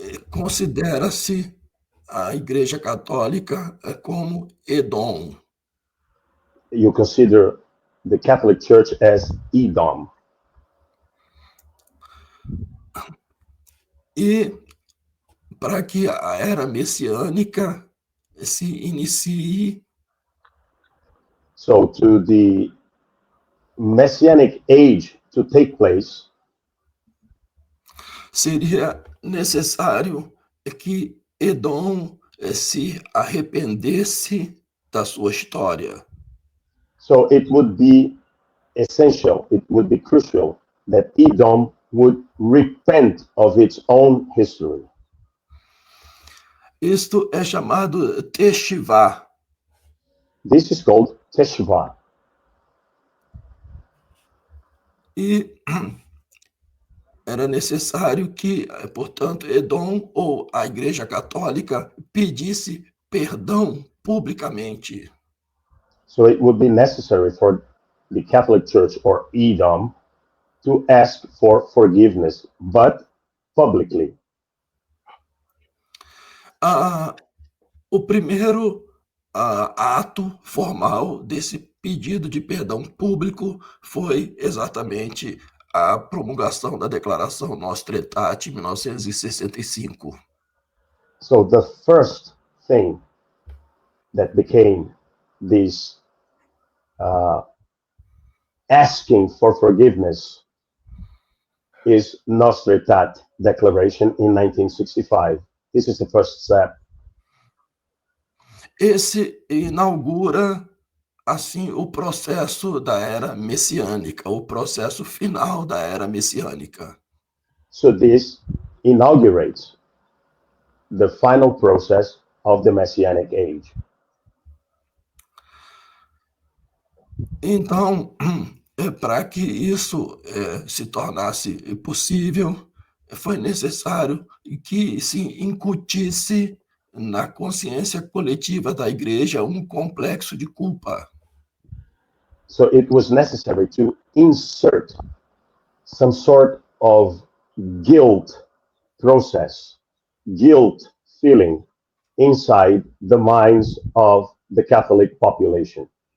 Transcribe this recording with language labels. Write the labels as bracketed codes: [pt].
[pt] considera-se a Igreja Católica como Edom. [en] you consider the Catholic Church as Edom. [pt] E para que a era messiânica se inicie, [en] So to the Messianic age to take place, [pt] seria necessário que Edom se arrependesse da sua história. [en] So it would be essential, it would be crucial that Edom would repent of its own history. [pt] Isto é chamado Teshuvah. [en] This is called Teshuvah. [pt] E era necessário que, portanto, Edom ou a Igreja Católica pedisse perdão publicamente. [en] So it would be necessary for the Catholic Church or Edom to ask for forgiveness, but publicly. [pt] O primeiro ato formal desse pedido de perdão público foi exatamente a promulgação da Declaração Nostra Aetate, em 1965. [en] So the first thing that became this asking for forgiveness is Nostra Aetate Declaration in 1965. This is the first step. [pt] Esse inaugura, assim, o processo da era messiânica, o processo final da era messiânica. [en] So this inaugurates the final process of the Messianic age. [pt] Então, para que isso se tornasse possível, foi necessário que se incutisse na consciência coletiva da igreja um complexo de culpa. [en] So it was necessary to insert some sort of guilt process, guilt feeling inside the minds of the Catholic population.